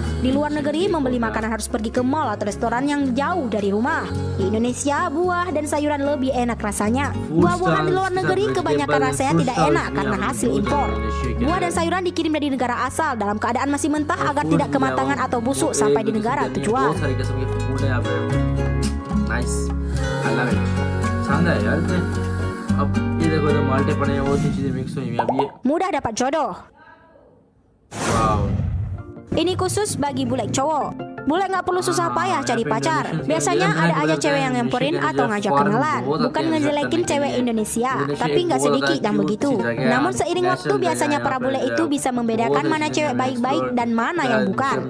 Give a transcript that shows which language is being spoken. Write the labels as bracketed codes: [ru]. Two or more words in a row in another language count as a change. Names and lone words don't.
[id] Di luar negeri membeli makanan harus pergi ke mal atau restoran yang jauh dari rumah. Di Indonesia buah dan sayuran lebih enak rasanya. Buah-buahan di luar negeri kebanyakan rasanya tidak enak karena hasil impor. Buah dan sayuran dikirim dari negara asal dalam keadaan masih mentah agar tidak kematangan atau busuk sampai di negara tujuan. [en] Nice, I love it. [hi] शानदार यार इसमें। अब ये देखो तो माल्टे पड़े हैं, वो सी चीजें मिक्स हुई हैं। अब ये [id] Mudah dapat jodoh. वाव, Ini khusus bagi bule cowok. Bule nggak perlu susah payah cari pacar. Biasanya ada aja cewek yang nyamperin atau ngajak kenalan. Bukan ngejelekin cewek Indonesia, tapi nggak sedikit yang begitu. Namun seiring waktu biasanya para bule itu bisa membedakan mana cewek baik-baik dan mana yang bukan.